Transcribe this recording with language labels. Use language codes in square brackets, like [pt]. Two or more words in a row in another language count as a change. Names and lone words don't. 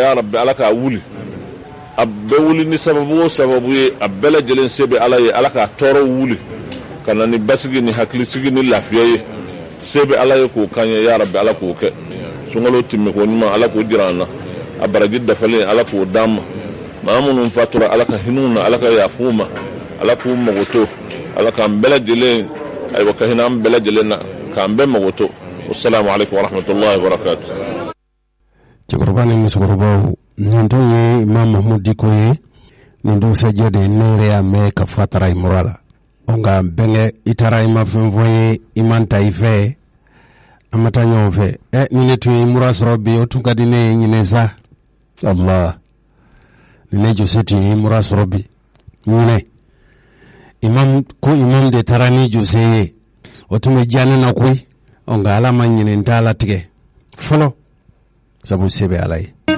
[ar] يا ربي [bm] ala k'a wuli a bɛɛ wuli ni sababu o sababu ye a bɛɛ lajɛlen se bɛ ala ye ala k'a tɔɔrɔ wuli ka na ni basigi ni hakilisigi ni lafiya ye se bɛ ala ye k'o kan ye [ar] يا ربي [bm] ala k'o kɛ sunkalo tɛmɛ ko ɲuman ala k'o jira an na a baraji dafalen ala k'o d'an ma maa minnu fatura ala ka hinɛw na ala ka yafu ma ala k'u mago to ala k'an bɛɛ lajɛlen ayiwa ka hinɛ an bɛɛ lajɛlen na k'an bɛɛ mago to [ar] والسلام عليكم ورحمة الله وبركاته. [bm] Cɛkɔrɔba ni musokɔrɔbaw nin tun ye Imam Mahmud Diko ye nin dugusajɛ de ne yɛrɛ y'a mɛn ka fɔ a taara i mura la nka bɛnkɛ i taara i ma fɛn fɔ ye i man ta i fɛ an ma taa ɲɔgɔn fɛ ni ne tun ye mura sɔrɔ bi o tun ka di ne ye ɲinɛ sa Allah ni ne Jose tun ye mura sɔrɔ bi ɲinɛ imam de taara ni Jose ye o tun bɛ diya ne na koyi nka ala ma ɲinɛ n t'a latigɛ fɔlɔ sabu se bɛ ala ye.